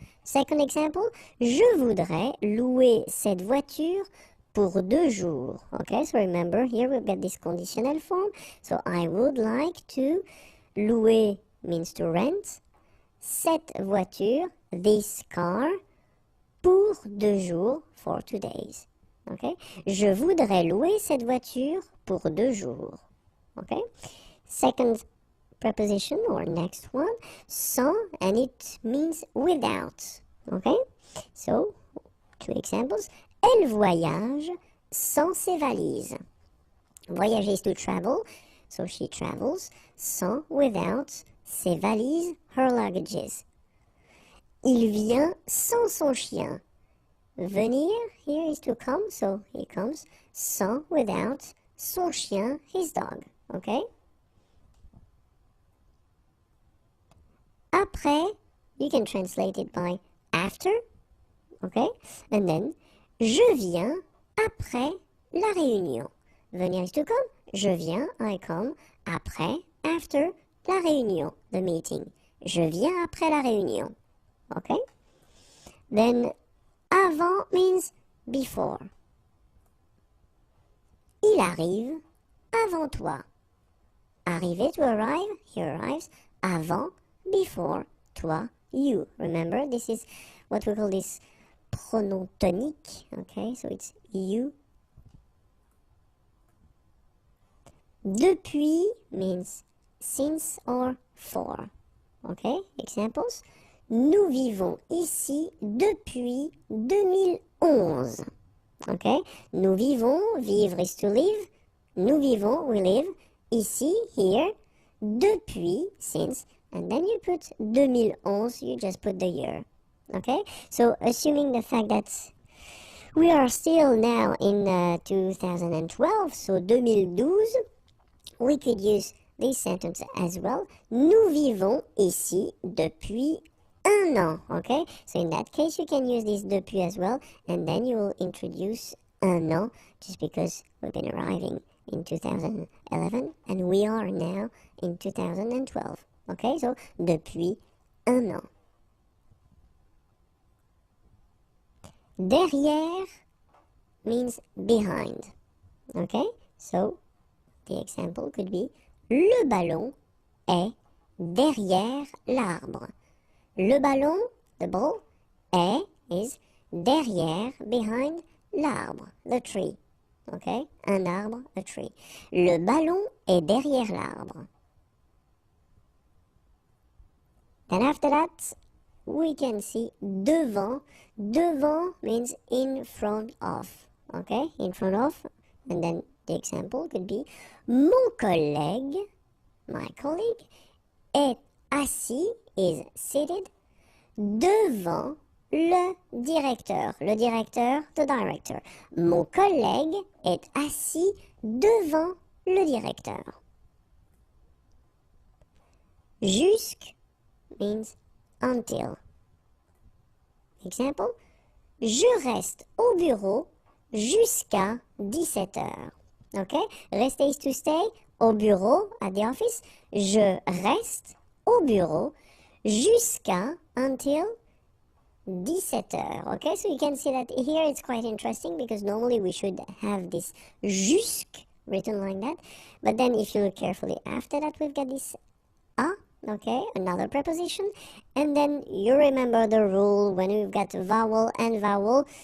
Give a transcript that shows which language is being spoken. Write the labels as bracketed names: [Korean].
[English] Second example, [French] je voudrais louer cette voiture pour 2 jours. [English] Okay, so remember here we've got this conditional form. So I would like to, louer means to rent, [French] cette voiture, [English] this car, [French] pour 2 jours, [English] for 2 days. [French] Okay, je voudrais louer cette voiture pour 2 jours. [English] Okay, second preposition or next one, sans, and it means without. Okay, so two examples. [French] Elle voyage sans ses valises. [English] Voyager is to travel, so she travels, sans, without, [French] ses valises, [English] her luggages. [French] Il vient sans son chien. [English] Venir here is to come, so he comes, sans, without, son chien, his dog. Okay? Après, you can translate it by after, okay? And then, [French] je viens après la réunion. [English] Venir is to come, [French] je viens, [English] I come, après, after, [French] la réunion, [English] the meeting. [French] Je viens après la réunion, okay? [English] Then, avant means before. [French] Il arrive avant toi. [English] Arriver, to arrive, he arrives, avant, before, toi, you. Remember, this is what we call this pronom tonique, okay? So it's you. Depuis means since or for, okay? Examples. [French] Nous vivons ici depuis 2011, okay? Nous vivons, [English] vivre is to live. Nous vivons, we live, ici, here, depuis, since, and then you put 2011, you just put the year, okay? So assuming the fact that we are still now in 2012, so 2012, we could use this sentence as well. [French] Nous vivons ici depuis 1 an, okay? [English] So in that case, you can use this depuis as well, and then you will introduce 1 an, just because we've been arriving in 2011, and we are now in 2012. Okay, so depuis 1 an. Derrière means behind. Okay, so the example could be [French] le ballon est derrière l'arbre. [English] Le ballon, the ball, est is derrière, behind l'arbre, the tree. Okay, [French] un arbre, [English] a tree. [French] Le ballon est derrière l'arbre. [English] Then after that, we can see devant. Devant means in front of. Okay, in front of. And then the example could be [French] mon collègue, [English] my colleague, [French] est assis, [English] is seated, [French] devant le directeur. [English] Le directeur, the director. [French] Mon collègue est assis devant le directeur. Jusque [English] means until. Example, [French] je reste au bureau jusqu'à 17 heures. [English] Okay, rester is to stay, [French] au bureau, [English] at the office. [French] Je reste au bureau jusqu'à, until 17 heures. [English] Okay, so you can see that here it's quite interesting because normally we should have this jusque written like that. But then if you look carefully after that, we've got this a. Okay, another preposition, and then you remember the rule when we've got vowel and vowel.